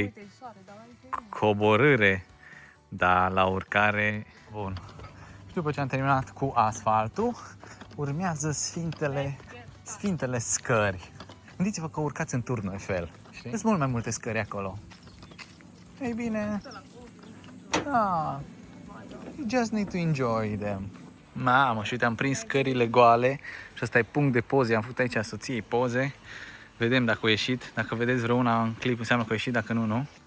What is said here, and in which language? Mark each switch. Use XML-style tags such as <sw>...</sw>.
<ro>Uite, soare, dar aici e bine. coborâre, dar la urcare, bun. Și după ce am terminat cu asfaltul, urmează Sfintele Scări. Gândiți-vă că urcați în Turnul Eiffel. Sunt mult mai multe scări acolo. Ei bine, da,</ro> <en>you just need to enjoy them.</en> <ro>Mamă, și uite, am prins scările goale și ăsta e punct de poze. Am făcut aici soției poze. Vedem dacă a ieșit. Dacă vedeți vreuna în clip, înseamnă că a ieșit, dacă nu, nu.</ro>